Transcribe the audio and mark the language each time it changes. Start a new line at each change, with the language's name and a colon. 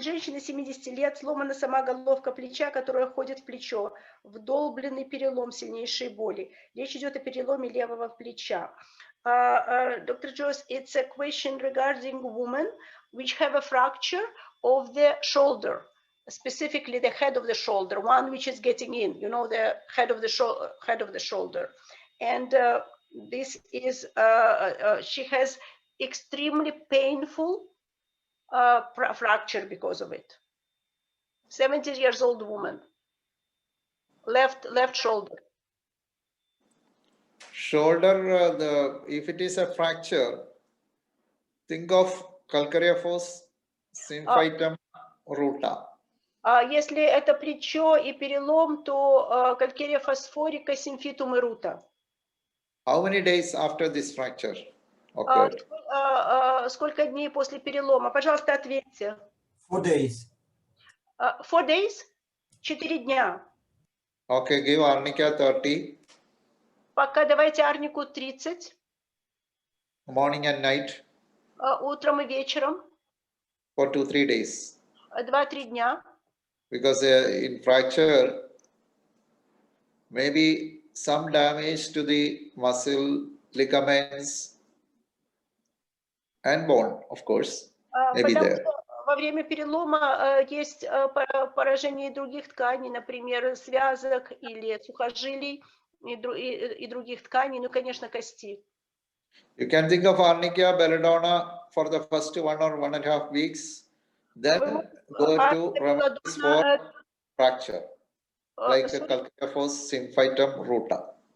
Russian: Женщина 70 лет, сломана сама головка плеча, которая ходит в плечо, вдолбленный перелом, сильнейшие боли. Речь идет о переломе левого плеча.
English: Dr. Joss, it's a question regarding women which have a fracture of the shoulder, specifically the head of the shoulder, one which is getting in, you know, the head of the shoulder. And this is, she has extremely painful fracture because of it. 70 years old woman, left shoulder. Shoulder, if it is a fracture, think of calcareous symphytum ruta.
Russian: Если это плечо и перелом, то калькерия фосфорика, симфитум и рута.
English: How many days after this fracture occurred?
Russian: Сколько дней после перелома? Пожалуйста, ответьте.
English: 4 days. 4 days?
Russian: 4 дня.
English: Okay, give arnica 30.
Russian: Пока давайте арнику 30.
English: Morning and night.
Russian: Утром и вечером.
English: For 2-3 days.
Russian: 2-3 дня.
English: Because in fracture, maybe some damage to the muscle, ligaments, and bone, of course, maybe there.
Russian: Во время перелома есть поражение других тканей, например, связок или сухожилий и других тканей, ну, конечно, кости.
English: You can think of arnica, belladonna for the first 1 or 1.5 weeks, then go to remedies for fracture, like a calcareous symphytum ruta.